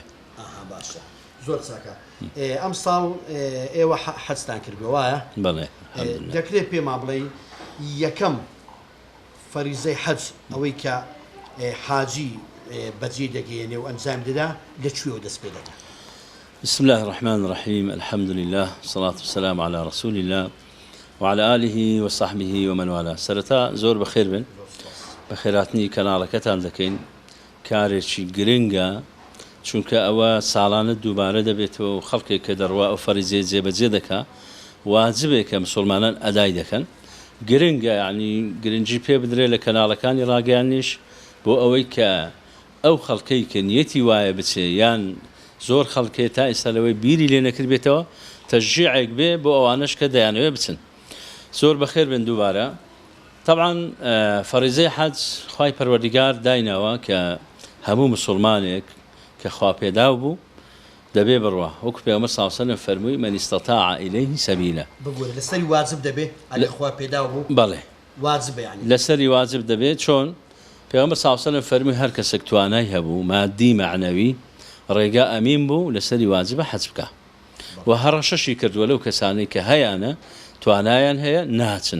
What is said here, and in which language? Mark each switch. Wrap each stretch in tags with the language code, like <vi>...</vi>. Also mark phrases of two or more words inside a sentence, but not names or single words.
<ckb>باشە زۆر چاکە. ئەم ساڵ ئێوە حەجتان کردووە وایە؟ بەڵێ. دەکرێت پێما بڵێ یەکەم فەریزەی حەج ئەوەی کە حاجی بەجێ دەگەیەنێ و ئەنجام دەدا لەکوێوە دەست پێ دەکات؟</ckb> <ar>بسم الله الرحمن الرحيم الحمد لله والصلاة والسلام على رسول الله وعلى آله وصحبه ومن والاه.</ar> <ckb>سرتا زور بخير بن بخيراتني كنالكتان دكين كاريشي گرنگا چونکە ئەوە ساڵانە دووبارە دەبێتەوە و خەڵکێک کە دەڕوا ئەو فەریزەیە جێبەجێ دەکا واجبێک کە مسلمانان ئەدای دەکەن گرنگە یعنی گرنگی پێ بدرێ لە کەناڵەکانی ڕاگەیانیش بۆ ئەوەی کە ئەو خەڵکەی کە نیەتی وایە بچێ یان زۆر خەڵکێ تا ئێستا لەوەی بیری لێ نەکرد بێتەوە تەشجیعێک بێ بۆ ئەوانش کە دەیانەوێ بچن. زۆر بەخێر بن دووبارە. طبعا فەریزەی حەج خوای پەروەردیگار دایناوە کە هەموو مسلمانێک کە خوا پێداو بوو دەبێ بڕوا وەکو پێغەمبەر</ckb> <ar>صلی الله علیه و سلم</ar> <ckb>فەرمووی</ckb> <ar>من استطاع إليه سبیلا.</ar> <ckb>بگوێ لەسەری واجب دەبێ ئەگەر خوا پێداو بوو؟ بەڵێ واجبە یعنی لەسەری واجب دەبێت. چۆن پێغەمبەر</ckb> <ar>صلی الله علیه و سلم</ar> <ckb>فەرمووی هەر کەسێک توانای هەبوو مادی معنەوی ڕێگا ئەمین بوو لەسەری واجبە حەج بکە و هەڕەشەشی کردووە لەو کەسانەی کە هەیەە توانایان هەیە ناچن.</ckb>